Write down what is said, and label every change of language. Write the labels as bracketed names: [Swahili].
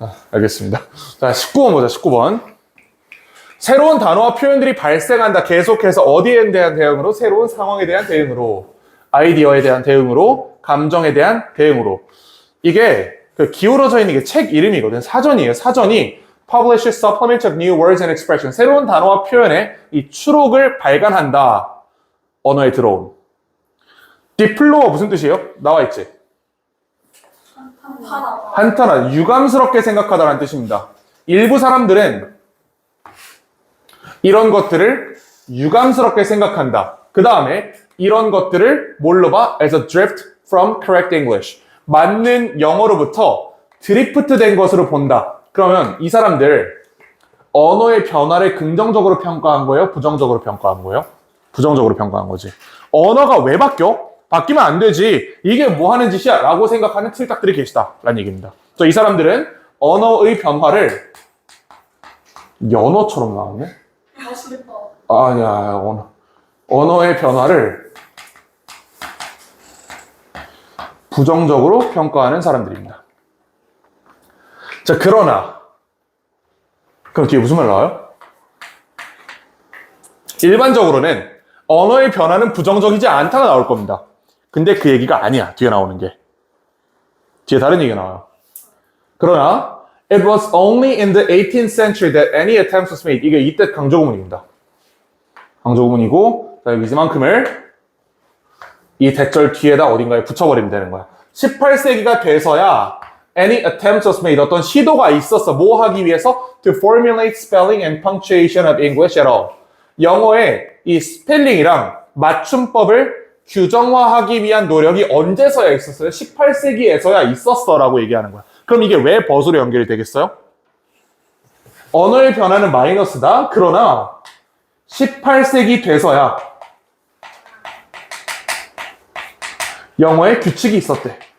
[Korean] 알겠습니다. 자, 19번 보자, 19번. 새로운 단어와 표현들이 발생한다. 계속해서 어디에 대한 대응으로? 새로운 상황에 대한 대응으로. 아이디어에 대한 대응으로. 감정에 대한 대응으로. 이게 그 기울어져 있는 게 책 이름이거든. 사전이에요. 사전이 [English] Publish a supplement of new words and expressions. [Korean] 새로운 단어와 표현의 이 추록을 발간한다. 언어에 들어온. 디플로가 무슨 뜻이에요? 나와 있지? 한탄하다. 유감스럽게 생각하다라는 뜻입니다. 일부 사람들은 이런 것들을 유감스럽게 생각한다. 그 다음에 이런 것들을 뭘로 봐? [English] As a drift from correct English. [Korean] 맞는 영어로부터 드리프트 된 것으로 본다. 그러면 이 사람들 언어의 변화를 긍정적으로 평가한 거예요? 부정적으로 평가한 거예요? 부정적으로 평가한 거지. 언어가 왜 바뀌어? 바뀌면 안 되지. 이게 뭐 하는 짓이야? 라고 생각하는 틀딱들이 계시다. 라는 얘기입니다. 이 사람들은 언어의 변화를 연어처럼 나왔네? 맛있겠다. 아니야, 언어의 변화를 부정적으로 평가하는 사람들입니다. 자, 그러나 그럼 뒤에 무슨 말 나와요? 일반적으로는 언어의 변화는 부정적이지 않다가 나올 겁니다. 근데 그 얘기가 아니야. 뒤에 나오는 게. 뒤에 다른 얘기가 나와요. 그러나 [English] It was only in the 18th century that any attempt was made. [Korean] 이게 이때 강조구문입니다. 강조구문이고 이만큼을 이 대절 뒤에다 어딘가에 붙여버리면 되는 거야. 18세기가 돼서야 [English] any attempt was made. [Korean] 어떤 시도가 있었어. 뭐 하기 위해서? [English] To formulate spelling and punctuation of English at all. [Korean] 영어의 이 스펠링이랑 맞춤법을 규정화하기 위한 노력이 언제서야 있었어요? 18세기에서야 있었어 라고 얘기하는 거야. 그럼 이게 왜 벗으로 연결이 되겠어요? 언어의 변화는 마이너스다. 그러나 18세기 돼서야 영어에 규칙이 있었대.